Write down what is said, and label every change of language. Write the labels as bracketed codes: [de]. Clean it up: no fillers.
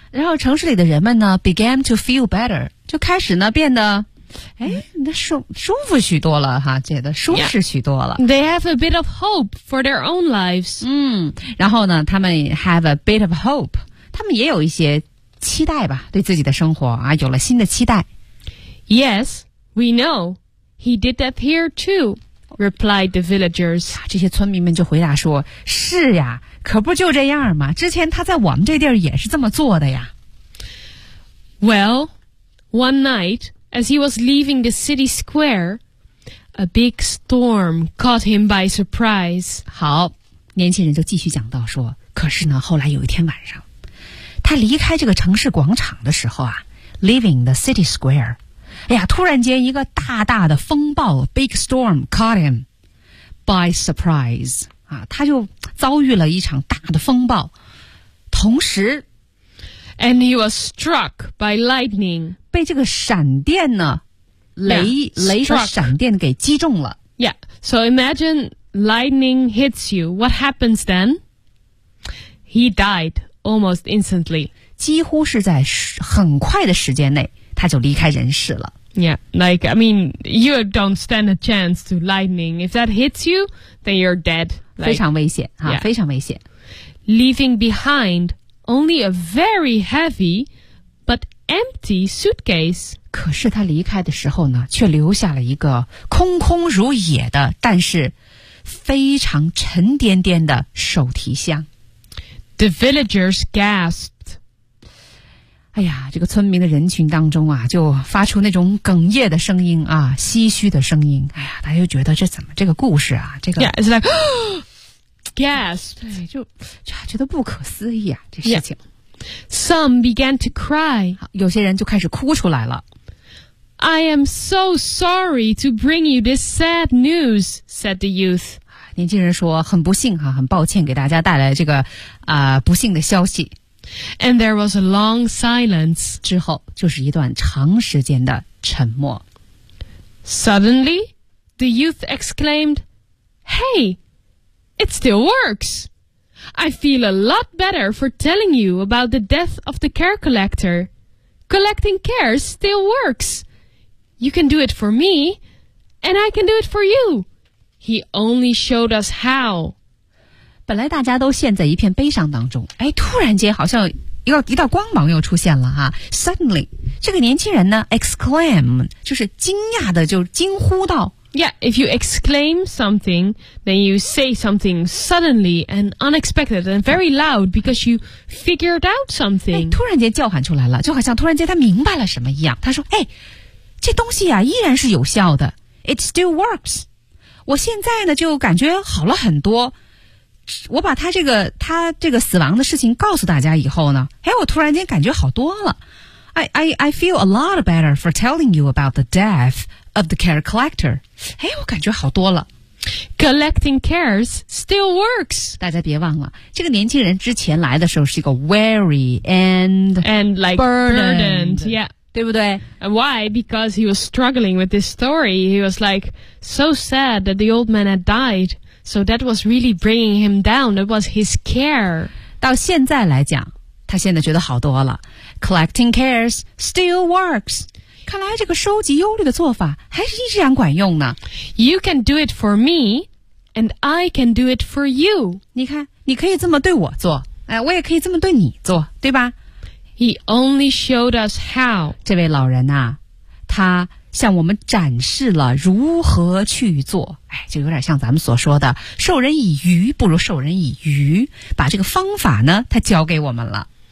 [zh] 然后城市里的人们呢 [en] began to feel better, [zh] 就开始呢变得哎，那舒服许多了哈，觉得舒适许多了。 [en] Yeah. They have a bit of hope for their own lives. [zh] 嗯，然后呢，他们 [en] have a bit of hope， [zh] 他们也有一些期待吧，对自己的生活啊，有了新的期待。 [en] Yes, we know he did that here too. Replied the villagers.、 [zh] 啊、这些村民们就回答说：“是呀，可不就这样嘛？之前他在我们这地儿也是这么做的呀。” [en] Well, one night. As he was leaving the city square, a big storm caught him by surprise. [zh] 好，年轻人就继续讲到说，可是呢，后来有一天晚上，他离开这个城市广场的时候啊 ， [en] leaving the city square， [zh] 哎呀，突然间一个大大的风暴 ， [en] big storm caught him by surprise. [zh] 啊，他就遭遇了一场大的风暴，同时 [en] ，and he was struck by lightning. [zh] 被这个闪电呢雷和闪电给击中了 [en] Yeah. So imagine lightning hits you. What happens then? He died almost instantly. [zh] 几乎是在很快的时间内他就离开人世了。 [en] Yeah. Like, I mean, you don't stand a chance to lightning. If that hits you, then you're dead. [zh] Like, 非常危险、啊 yeah. 非常危险。 [en] Leaving behind only a very heavy but empty suitcase. [zh] 可是他离开的时候呢却留下了一个空空如也的但是非常沉甸甸的手提箱。 [en] The villagers gasped. [zh] 哎呀这个村民的人群当中啊就发出那种哽咽的声音啊唏嘘的声音。哎呀大家就觉得这怎么这个故事啊这个。 [en] Yeah, it's like,Yes. [zh] 对就觉得不可思议啊这事情。 [en] Yeah. Some began to cry. [zh] 有些人就开始哭出来了。 [en] I am so sorry to bring you this sad news, said the youth. 年轻人说很不幸啊很抱歉给大家带来这个不幸的消息。 And there was a long silence. 之后就是一段长时间的沉默。 Suddenly, the youth exclaimed, Hey! It still works. I feel a lot better for telling you about the death of the care collector. Collecting cares still works. You can do it for me, and I can do it for you. He only showed us how. [zh] 本来大家都陷在一片悲伤当中，哎，突然间好像一道光芒又出现了哈。 [en] Suddenly, [zh] 这个年轻人呢 exclaim 就是惊讶的，就惊呼道。 [en] Yeah, if you exclaim something, then you say something suddenly and unexpected and very loud because you figured out something. [zh] 突然间叫喊出来了，就好像突然间他明白了什么一样。他说，哎，这东西啊，依然是有效的。 [en] It still works. [zh] 我现在呢，就感觉好了很多。我把他这个死亡的事情告诉大家以后呢，哎，我突然间感觉好多了。 [en] I feel a lot better for telling you about the death. Of the care collector. [zh] 哎，我感觉好多了。 [en] Collecting cares still works. [zh] 大家别忘了，这个年轻人之前来的时候是一个 [en] weary and like burdened. Yeah. [zh] 对不对？ [en] And why? Because he was struggling with this story. He was like so sad that the old man had died. So that was really bringing him down. It was his care. [zh] 到现在来讲，他现在觉得好多了。 [en] Collecting cares still works. [zh] 看来这个收集忧虑的做法还是依然管用呢。 [en] You can do it for me, and I can do it for you. [zh] 你看，你可以这么对我做，哎，我也可以这么对你做，对吧？ [en] He only showed us how. [zh] 这位老人啊，他向我们展示了如何去做。哎，就有点像咱们所说的，授人以鱼不如授人以渔，把这个方法呢，他教给我们了。